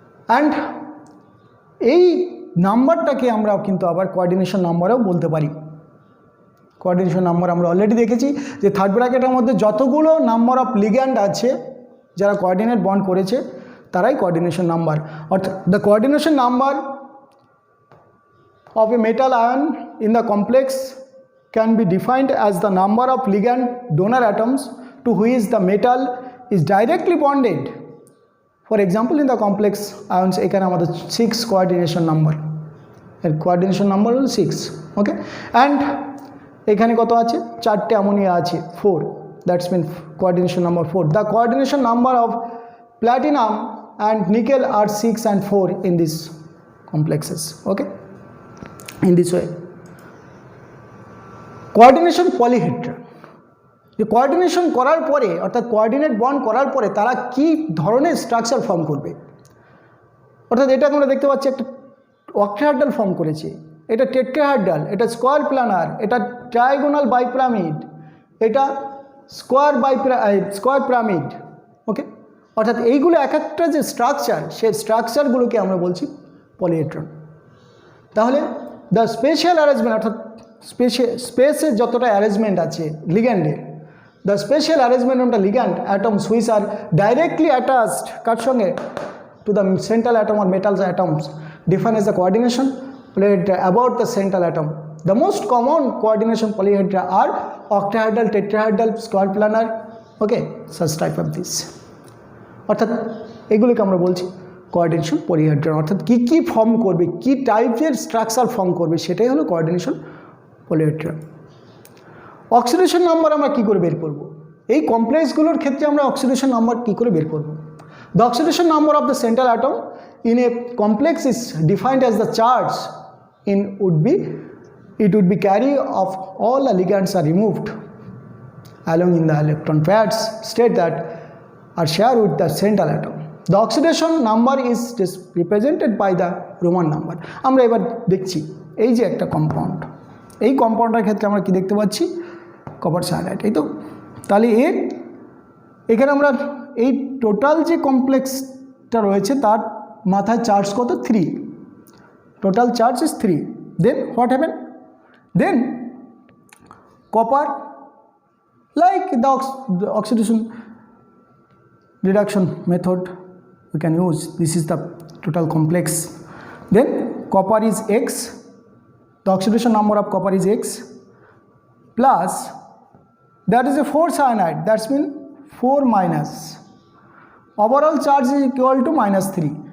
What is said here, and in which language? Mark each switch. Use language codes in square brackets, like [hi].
[bn] And এই নাম্বারটাকে আমরা কিন্তু আবার কোঅর্ডিনেশন নাম্বারও বলতে পারি। কোঅর্ডিনেশন নাম্বার আমরা অলরেডি দেখেছি যে থার্ড ব্র্যাকেটের মধ্যে যতগুলো নাম্বার অফ লিগ্যান্ড আছে যারা কোঅর্ডিনেট বন্ড করেছে তারাই কোঅর্ডিনেশন নাম্বার। [en] অর্থাৎ the coordination number of a metal ion in the complex can be defined as the number of ligand donor atoms to which the metal is directly bonded. For example, in the complex ions এখানে আমাদের 6 coordination number, এর coordination number হল 6, okay, and [bn] এখানে কত আছে, 4টে ammonia আছে, [en] 4, that's mean coordination number 4. The coordination number of platinum and nickel are 6 and 4 in these complexes, okay. In this way, coordination polyhedron, [bn] যে coordination করার পরে অর্থাৎ কোঅর্ডিনেট বন্ড করার পরে তারা কি ধরনের স্ট্রাকচার ফর্ম করবে। অর্থাৎ এটা আমরা দেখতে পাচ্ছি একটা অক্টাহেড্রাল ফর্ম করেছে, এটা টেট্রাহেড্রাল, এটা স্কোয়ার প্ল্যানার, এটা ট্রায়াগোনাল বাইপিরামিড, এটা স্কোয়ার পিরামিড, ওকে। অর্থাৎ এইগুলো এক একটা যে স্ট্রাকচার, সেই স্ট্রাকচারগুলোকে আমরা বলছি পলিহেড্রন। [en] তাহলে the spatial arrangement [bn] অর্থাৎ স্পেসের যতটা অ্যারেঞ্জমেন্ট আছে লিগ্যান্ডের, [en] The spatial arrangement of the ligand atoms which are directly attached কার সঙ্গে to the central atom or metals atoms define as the coordination about the central atom. The most common coordination polyhedra are octahedral, tetrahedral, square planar, okay, such type of this. [bn] অর্থাৎ এগুলোকে আমরা বলছি coordination polyhedron. অর্থাৎ কী কী form করবে, কী টাইপের structure form করবে, সেটাই হলো কোঅর্ডিনেশন পলিহেড্রন। অক্সিডেশন নাম্বার আমরা কী করে বের করব, এই কমপ্লেক্সগুলোর ক্ষেত্রে আমরা অক্সিডেশন নাম্বার কী করে বের করব। [en] The oxidation number of the central atom in a complex is defined as the charge it would be carry of all the ligands are removed along in the electron pairs state that are shared with the central atom. The oxidation number is represented by the Roman number. [bn] আমরা এবার দেখছি এই যে একটা compound, এই কম্পাউন্ডের ক্ষেত্রে আমরা কি দেখতে পাচ্ছি, কপার সায়ানাইড, এই তো। তাহলে এখানে আমরা এই টোটাল যে কমপ্লেক্সটা রয়েছে তার মাথায় চার্জ কত, 3, [en] total charge is 3. Then what happened? Then copper, like the oxidation reduction method we can use, this is the total complex. Then copper is X, the oxidation number of copper is X, plus that is a 4 cyanide, that's mean 4 minus, overall charge is equal to -3.